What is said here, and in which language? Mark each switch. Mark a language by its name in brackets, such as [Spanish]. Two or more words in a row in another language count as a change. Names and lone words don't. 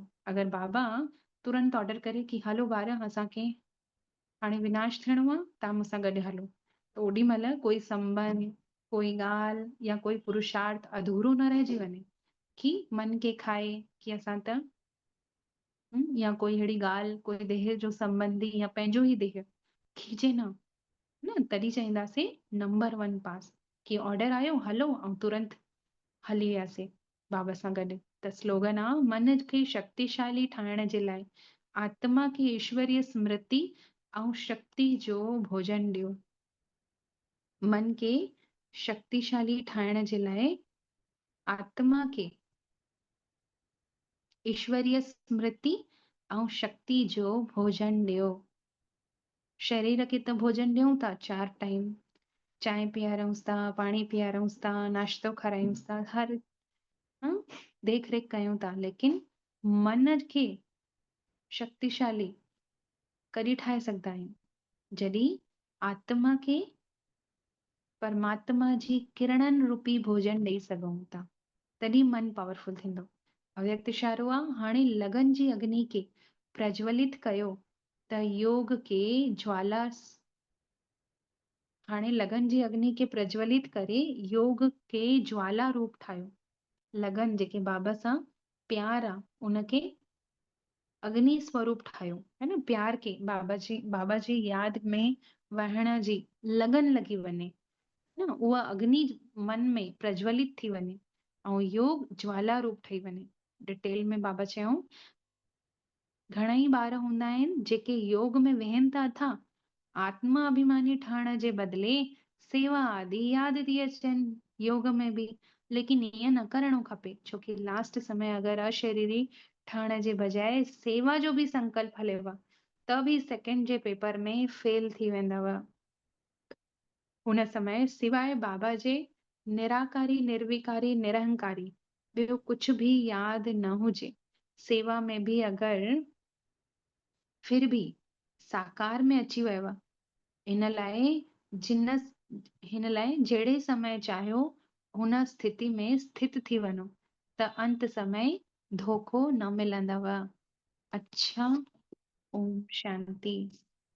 [Sindhi] अगरि बाबा तुरंत ऑर्डर करे कि हलो ॿार असांखे हाणे विनाश थियणो आहे, तव्हां मूंसां गॾु हलो, त ओॾी महिल कोई संबंध कोई ॻाल्हि या कोई पुरुषार्थ अधूरो न रहिजी वञे कि मन खे खाए कि असां त या कोई अहिड़ी ॻाल्हि कोई देह जो संबंधी या पंहिंजो ई देह खीचे न तॾहिं चईंदासीं नंबर 1 पास कि ऑर्डर आयो हलो ऐं तुरंत हली वियासीं बाबा सां गॾु। त स्लोगन आहे मन खे शक्तिशाली ठाहिण जे लाइ आत्मा खे ईश्वरीय स्मृति ऐं शक्ति जो भोजन ॾियो। मन खे शक्तिशाली ठाहिण जे लाइ आत्मा खे ईश्वरीय स्मृति ऐं शक्ति जो भोजन ॾियो। शरीर खे त भोजन ॾियूं था 4 टाइम, चांहि पीआरूंसि था, पाणी पीआरूंसि था, नाश्तो खारायूंसि था, हर देख रेख कयूं था, लेकिन मन खे शक्तिशाली कॾहिं ठाहे सघंदा आहियूं जॾहिं आत्मा खे परमात्मा जी किरणनि रूपी भोजन ॾेई सघूं था, तॾहिं मन पावरफुल थींदो। अव्यक्त इशारो आहे हाणे लगन जी अग्नि खे प्रज्वलित कयो त योग के ज्वाला हाणे लगन जी अग्नि खे प्रज्वलित करे योग के ज्वाला रूप ठाहियो। लगन जेके बाबा सां प्यार आहे उनखे अग्नि स्वरूप ठाहियो, [Hindi] है न। [Sindhi] प्यार के बाबा जी यादि में वहण जी लगन लॻी वञे न, उहा अग्नि मन में प्रज्वलित थी वञे ऐं योग ज्वाला रूप ठही वञे। डिटेल में बाबा चयूं घणई ॿार हूंदा आहिनि जेके योग में वेहनि था था आत्मा अभिमानी ठहण जे बदिले सेवा आदि यादि थी अचनि योग में बि। लेकिन ईअं न करणो खपे छोकी लास्ट समय अगरि अशरीरी ठहण जे बजाय सेवा जो बि संकल्प हलेव त बि सेकेंड जे पेपर में फेल थी वेंदव। हुन समय सिवाय बाबा जे निराकारी निर्विकारी निरहंकारी ॿियो [Hindi] कुछ भी [Sindhi] याद न हुजे, सेवा में [Hindi] भी अगर फिर भी [Sindhi] साकार में अची वियो आहे, हिन लाइ जिन हिन लाइ जहिड़े समय चाहियो हुन स्थिति में स्थित थी वञो त अंत समय धोखो न मिलंदव। [Hindi] अच्छा, ओम शांति।